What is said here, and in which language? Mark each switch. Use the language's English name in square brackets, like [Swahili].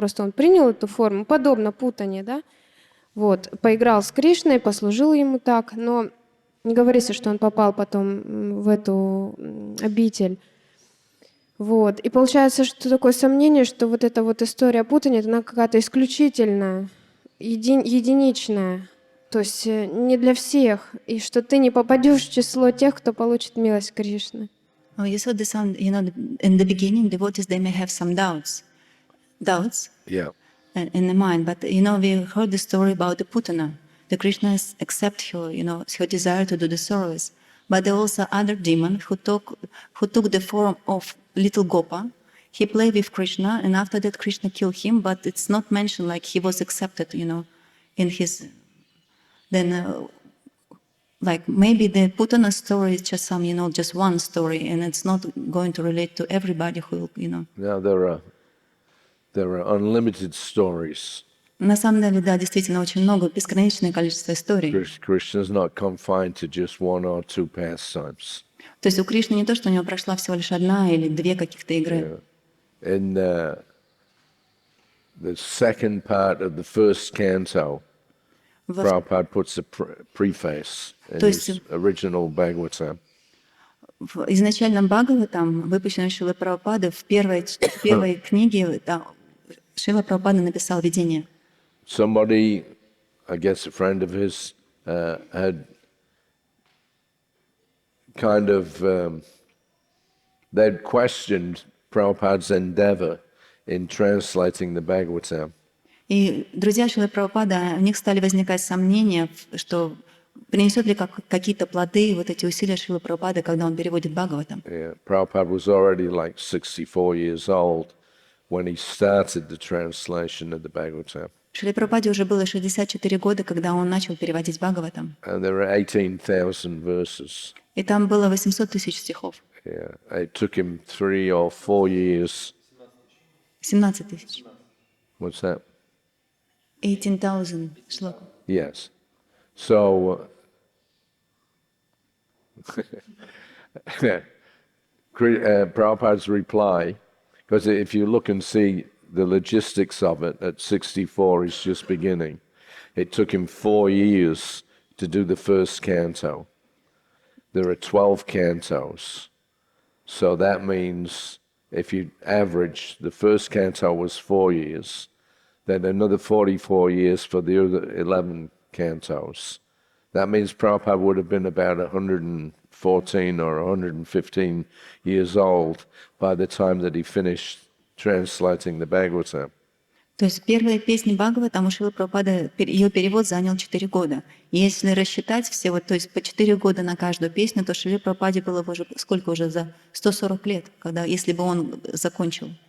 [Russian] Просто он принял эту форму, подобно путане, да? Вот, поиграл с Кришной, послужил ему так, но не говорится, что он попал потом в эту обитель. Вот. И получается, что такое сомнение, что вот эта вот история путания, она какая-то исключительная, единичная, то есть не для всех, и что ты не попадешь в число тех, кто получит милость Кришны. [English] Oh, you said this on, in the beginning, devotees, they may have some doubts. Yeah. In the mind, but we heard the story about the Putana. The Krishnas accept her, her desire to do the service. But there was also other demon who took the form of little Gopa. He played with Krishna, and after that Krishna killed him. But it's not mentioned like he was accepted, in his. Then, like maybe the Putana story is just some, just one story, and it's not going to relate to everybody who, Now there are unlimited stories. [Russian] На самом деле, да, действительно очень много, бесконечное количество историй. [English] Krishna is not confined to just one or two pastimes. [Russian] То есть у Кришны не то, что у него прошла всего лишь одна или две каких-то игры. [English] In the second part of the first canto, Prabhupada puts a preface in his original Bhagavatam. [Russian] В изначальном Бхагаватам, выпущенном Шрилой Прабхупадой, в первой книге Шрила Прабхупада написал видение. [English] Somebody, I guess a friend of his, had kind of, they'd questioned Prabhupada's endeavor in translating the Bhagavatam. [Russian] И друзья Шрилы Прабхупада, у них стали возникать сомнения, что принесет ли какие-то плоды вот эти усилия Шрилы Прабхупады, когда он переводит Бхагаватам. [English] Yeah, Prabhupada was already like 64 years old when he started the translation of the Bhagavatam. [Russian] Шриле Прабхупаде уже было 64 года, когда он начал переводить Бхагаватам. [English] And there are 18,000 verses. [Russian] И там было 800 тысяч стихов. [English] Yeah, it took him 3 or 4 years. [Russian] 17 тысяч. [English] What's that? [Russian] 18,000 шлок. [English] Yes. So, Prabhupada's reply, because if you look and see the logistics of it, at 64 he's just beginning. It took him 4 years to do the first canto. There are 12 cantos. So that means if you average, the first canto was 4 years, then another 44 years for the other 11 cantos. That means Prabhupada would have been about 114 or 115 years old by the time that he finished translating the Bhagavatam. [Russian] То есть первая песня Бхагаватам у Шрилы Прабхупады, ее перевод занял 4 года. И если рассчитать всего, то есть по 4 года на каждую песню, то Шриле Прабхупаде было бы уже сколько уже за 140 лет, когда, если бы он закончил.